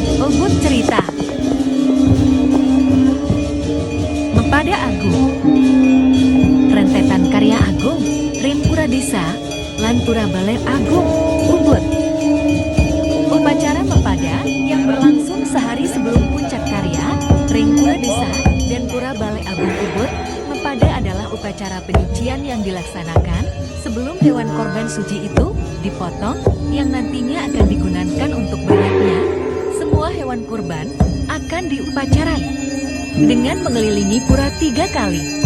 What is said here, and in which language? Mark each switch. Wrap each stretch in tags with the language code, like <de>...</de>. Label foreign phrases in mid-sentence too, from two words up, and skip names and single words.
<id>Ubud cerita. Mempada Agung. Rentetan karya Agung, Rimpura Desa, Lanpura Baler Agung, Ubud. Upacara Mempada yang berlangsung sehari sebelum puncak karya, Rimpura Desa, dan Pura Balai Agung Ubud. Mempada adalah upacara penyucian yang dilaksanakan sebelum hewan korban suci itu dipotong, yang nantinya akan digunakan untuk banyaknya. Semua hewan kurban akan diupacarai dengan mengelilingi pura 3 kali.</id>